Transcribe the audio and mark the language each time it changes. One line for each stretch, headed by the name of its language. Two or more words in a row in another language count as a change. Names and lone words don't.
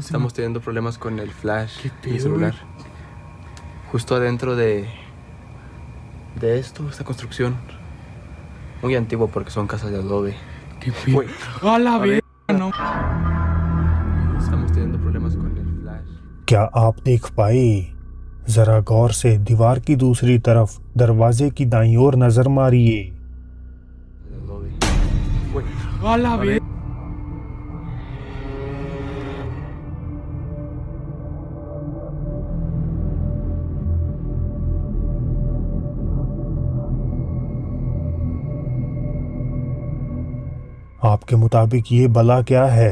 Spanish: Estamos teniendo problemas con el flash ¿Qué del pedo, celular. güey? Justo adentro de esta construcción. Muy antiguo porque son casas de adobe. ¿Qué pedo? Güey. ¡A la verga! No. Estamos teniendo problemas con el flash.
Hindi: क्या आप देख पाए? जरा गौर से दीवार की दूसरी तरफ दरवाजे की दाईं ओर नजर मारिए।
Spanish: De adobe. Güey. ¡A la verga!
Hindi: आपके मुताबिक ये भला क्या है?